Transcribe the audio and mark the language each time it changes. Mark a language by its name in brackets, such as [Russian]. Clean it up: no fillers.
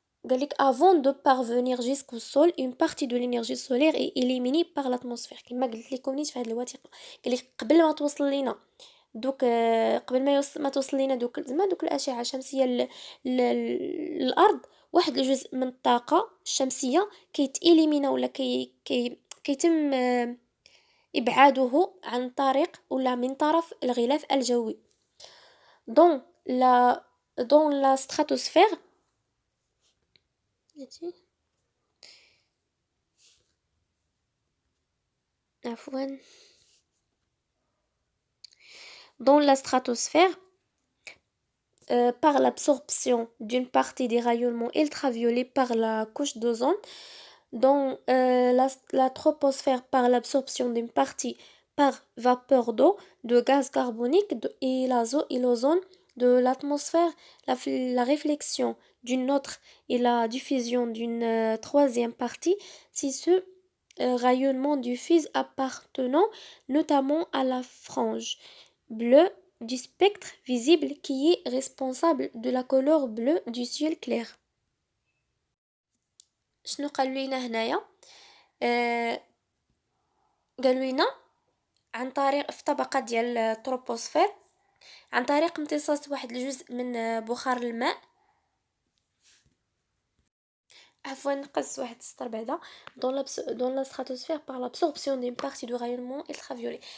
[French] قالك avant de parvenir jusqu'au sol une partie de l'énergie solaire est éliminée par l'atmosphère. [Arabic] كما قلت لكم نيت في هذه الوثيقة، قالك قبل ما توصل لينا دوك قبل ما توصل لينا دوك زعما دوك الأشعة الشمسية للأرض، واحد الجزء من الطاقة الشمسية كيتإليمينا ولا كيتم إبعاده عن طريق ولا من طرف الغلاف الجوي. [French] dans la stratosphère [Arabic] عفوا [French] dans la stratosphère par l'absorption d'une partie des rayonnements ultraviolets par la couche d'ozone, dans la troposphère par l'absorption d'une partie par vapeur d'eau, de gaz carbonique et l'ozone de l'atmosphère, la réflexion d'une autre et la diffusion d'une troisième partie, si ce rayonnement diffuse appartenant notamment à la frange bleue du spectre visible qui est responsable de la couleur bleue du ciel clair. [Arabic] شنو قالوا لينا هنايا؟ قالوا لينا عن طريق في طبقة ديال التروبوسفير، عن طريق امتصاص واحد الجزء من بخار الماء، عفوا نقص واحد السطر بعدا [French] dans la stratosphère par l'absorption d'une partie du rayonnement ultraviolet.